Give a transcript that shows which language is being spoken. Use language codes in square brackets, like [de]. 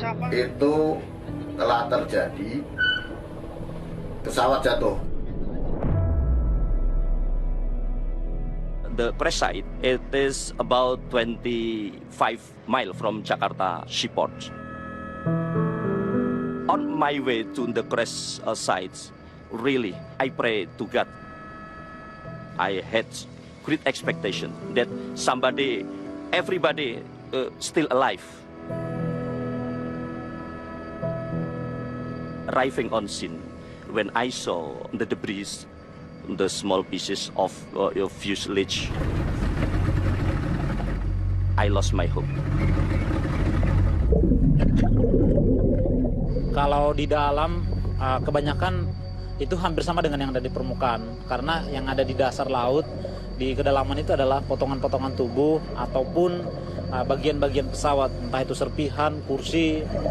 [id] itu telah terjadi pesawat jatuh. [en] The crash site, it is about 25 miles from Jakarta seaport. On my way to the crash site, really, I pray to God. I had great expectation that everybody still alive. Arriving on scene, when I saw the debris, the small pieces of fuselage, I lost my hope. [id] Kalau di dalam, kebanyakan itu hampir sama dengan yang ada di permukaan, karena yang ada di dasar laut, di kedalaman itu adalah potongan-potongan tubuh ataupun bagian-bagian pesawat, entah itu serpihan, kursi.